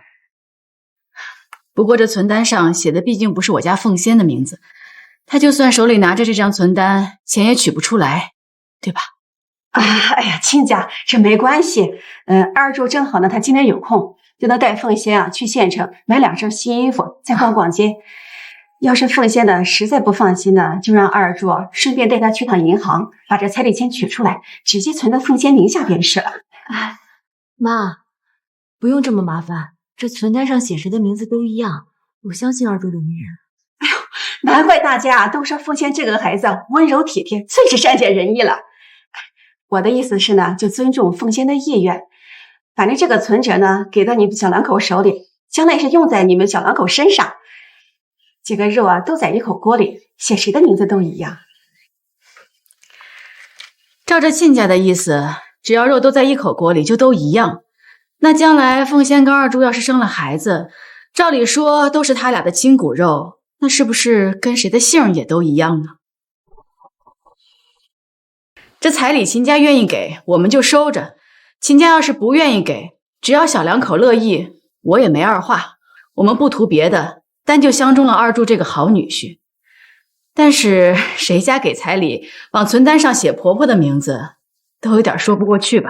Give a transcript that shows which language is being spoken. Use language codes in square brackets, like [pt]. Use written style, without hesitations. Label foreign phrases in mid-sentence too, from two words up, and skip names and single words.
[zh] 不过这存单上写的毕竟不是我家凤仙的名字，他就算手裡拿着这张存单，钱也取不出来，对吧？哎呀，亲家，这没关系。二柱正好呢，他今天有空，就能带凤仙啊去县城买2身新衣服，再逛逛街。要是凤仙呢實在不放心呢，就讓二柱順便帶他去趟銀行，把這彩禮錢取出來，直接存到鳳仙名下便是了。哎，媽，不用這麼麻煩，這存單上寫誰的名字都一樣，我相信二柱的為人。哎呦，難怪大家都說鳳仙這個孩子溫柔體貼，最是善解人意了。我的意思是呢，就尊重鳳仙的意願。反正這個存折呢，給到你們小兩口手裡，將來是用在你們小兩口身上。這個肉啊，都在一口鍋裡，寫誰的名字都一樣。照着親家的意思，只要肉都在一口鍋裡，就都一樣。那將來鳳仙跟二柱要是生了孩子，照理說都是他倆的親骨肉，那是不是跟誰的姓也都一樣呢？這彩禮秦家願意給，我們就收着。秦家要是不願意給，只要小兩口樂意，我也沒二話。我們不圖別的，但就相中了二柱這個好女婿。但是誰家給彩禮往存單上寫婆婆的名字，都有點說不過去吧。